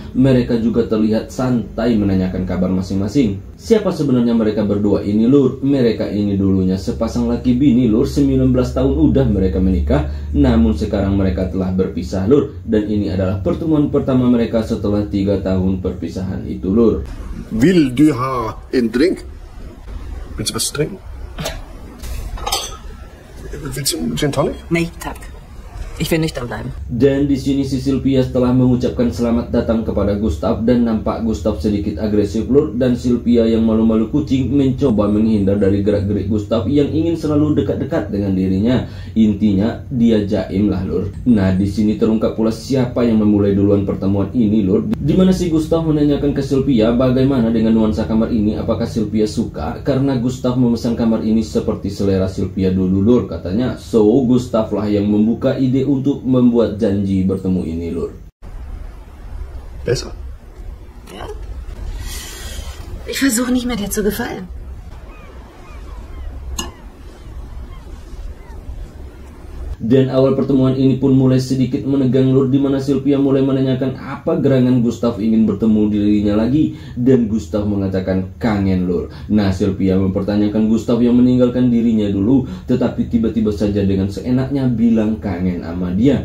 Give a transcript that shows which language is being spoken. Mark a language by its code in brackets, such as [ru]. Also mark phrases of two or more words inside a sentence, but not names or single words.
[id] Mereka juga terlihat santai menanyakan kabar masing-masing. Siapa sebenarnya mereka berdua ini lur? Mereka ini dulunya sepasang laki bini lur, 19 tahun udah mereka menikah. Namun sekarang mereka telah berpisah lur. Dan ini adalah pertemuan pertama mereka setelah 3 tahun perpisahan itu lur. [sv] Will du ha en drink? [de] Willst du was trinken? Willst du einen Gin Tonic? [sv] Nee, tack. [de] Ich will nüchtern bleiben. [id] Dan di sini si Sylvia setelah mengucapkan selamat datang kepada Gustav dan nampak Gustav sedikit agresif lur, dan Sylvia yang malu-malu kucing mencoba menghindar dari gerak-gerik Gustav yang ingin selalu dekat-dekat dengan dirinya. Intinya dia jaim lah lur. Nah di sini terungkap pula siapa yang memulai duluan pertemuan ini lur. Di mana si Gustav menanyakan ke Sylvia bagaimana dengan nuansa kamar ini, apakah Sylvia suka, karena Gustav memesan kamar ini seperti selera Sylvia dulu lur katanya. So Gustav lah yang membuka ide untuk membuat janji bertemu ini lur. [de] Besser. Ja. Ich versuche nicht mehr dir zu gefallen. [id] Dan awal pertemuan ini pun mulai sedikit menegang lur, di mana Sylvia mulai menanyakan apa gerangan Gustav ingin bertemu dirinya lagi, dan Gustav mengatakan kangen lur. Nah Sylvia mempertanyakan Gustav yang meninggalkan dirinya dulu, tetapi tiba-tiba saja dengan seenaknya bilang kangen sama dia.